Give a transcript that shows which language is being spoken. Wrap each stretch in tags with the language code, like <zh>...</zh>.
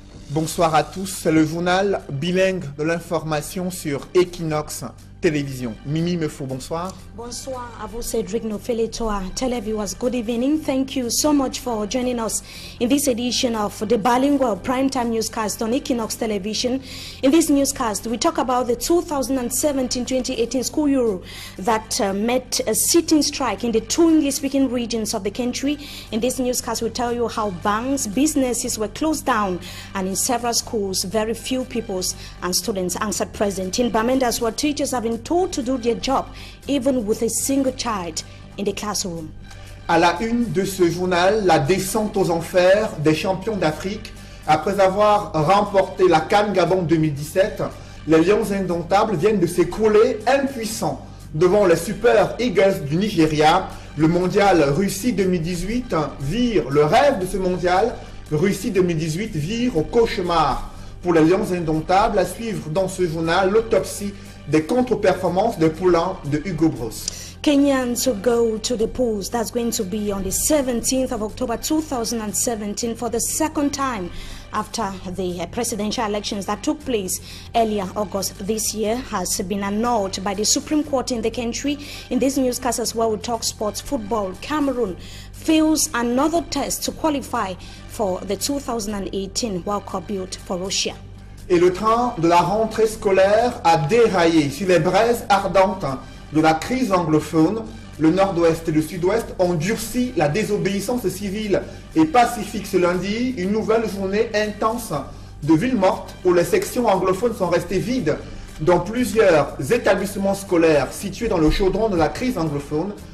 <fr>Bonsoir à tous, c'est le journal bilingue de l'information sur Equinox Télévision. Mimi Mefo, bonsoir. Bonsoir à vous, Cedric Nofeletoa.</fr> <en>Televiewers, good evening. Thank you so much for joining us in this edition of the bilingual primetime newscast on Equinox Television. In this newscast, we talk about the 2017-2018 school year that met a sitting strike in the two English-speaking regions of the country. In this newscast, we tell you how banks, businesses were closed down, and in several schools, very few pupils and students answered present. In Bamendas, where teachers have been told to do their job, even with a single child in the classroom.</en> <fr>À la une de ce journal, la descente aux enfers des champions d'Afrique. Après avoir remporté la CAN Gabon 2017, les Lions indomptables viennent de s'écrouler impuissants devant les Super Eagles du Nigeria. Le mondial Russie 2018 vire le rêve de ce mondial. Russie 2018 vire au cauchemar pour les Lions indomptables. À suivre dans ce journal l'autopsie des contre-performances de poulain de Hugo Bros.</fr> <en>Kenyans will go to the polls. That's going to be on the 17th of October 2017 for the second time after the presidential elections that took place earlier August this year has been annulled by the Supreme Court in the country. In this newscast as well, we talk sports. Football. Cameroon fails another test to qualify for the 2018 World Cup built for Russia.</en> <fr>Et le train de la rentrée scolaire a déraillé sur les braises ardentes de la crise anglophone. Le nord-ouest et le sud-ouest ont durci la désobéissance civile et pacifique ce lundi. Une nouvelle journée intense de ville morte où les sections anglophones sont restées vides dans plusieurs établissements scolaires situés dans le chaudron de la crise anglophone.</fr>